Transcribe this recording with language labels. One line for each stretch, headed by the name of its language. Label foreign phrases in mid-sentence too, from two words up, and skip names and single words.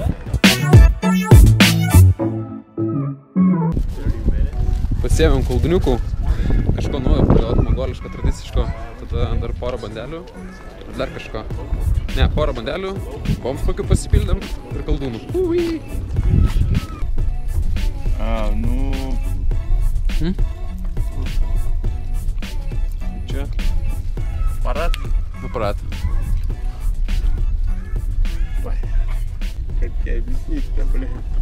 Lithuanian: Pasiėmėm kolduniukų, kažko naujo pradėloti, mongoliško, tradiciško, tada dar porą bandelių ir dar kažko. Ne, porą bandelių, bombs kokių pasipildėm ir koldūnų.
Russian: Ну... Че? Парад? Ну, парад. Как тебе объяснить-то, блин?